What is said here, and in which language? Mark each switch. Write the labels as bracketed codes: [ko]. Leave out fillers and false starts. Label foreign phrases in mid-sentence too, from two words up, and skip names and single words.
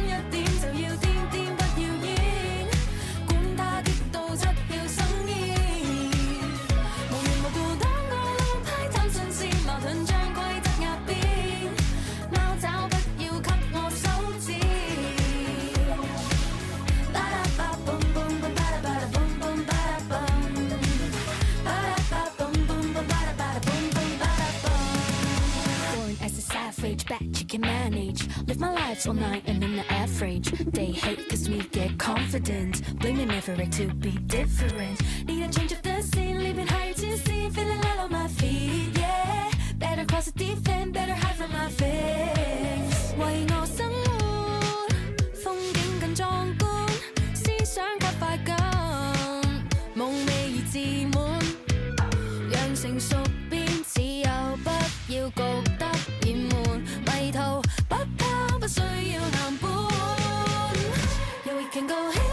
[yue] 一點，就要癲癲不要演，管他激到七竅生煙，無緣無故當個老派貪新鮮，矛盾將規則壓扁，貓爪不要給我手指。 [en] Bet you can manage. Live my life all night and in the average. They hate cause we get confident. Blaming me for it to be different. Need a change of the scene, leaving hard to see. Feeling light on my feet, yeah. Better cross the deep end, better hide from my face. [yue] 為我生活，風景更壯觀，思想及快感，夢寐而自滿，讓成熟變自由，不要焗得厭悶。迷途不拋，不需要藍本，又亦 [en] can go。